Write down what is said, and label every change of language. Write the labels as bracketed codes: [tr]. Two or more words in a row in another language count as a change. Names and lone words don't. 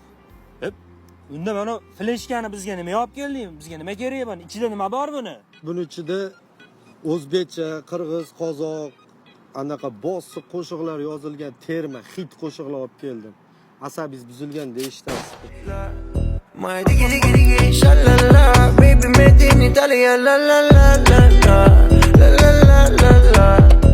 [uz] Unda mana fleshkani bizga nima olib kelding? Bizga nima kerak buni? Ichida nima bor buni? Buning ichida o'zbekcha, qirg'iz, qozoq, anaqa bosiq qo'shiqlar yozilgan terma, hit qo'shiqlar olib keldim. Asabingiz buzilgan deyishdasiz. [en] My diggy diggy shalala, baby made in Italy, la la la la la la la la la la.